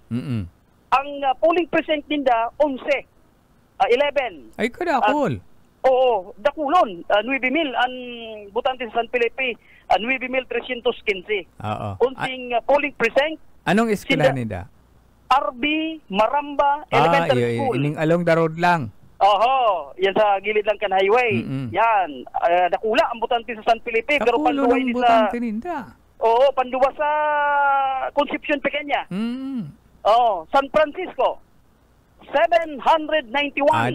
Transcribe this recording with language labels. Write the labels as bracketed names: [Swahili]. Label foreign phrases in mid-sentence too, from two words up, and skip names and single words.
[Bikol] Ang polling precinct ninda 11. 11. Ay, kadakol. Dakulon. 9,000 ang butante sa San Felipe. 9,315. Unsing polling precinct. [Filipino] Anong eskwela nila? [Bikol] RB Maramba Elementary School. Ining [English] along the road [Bikol] lang. Yan sa gilid lang kan highway. Yan. Dakula ang butante sa San Felipe. Pero panduwa ng sa butante ninda. panduwa sa Concepcion Pequeña. San Francisco 791.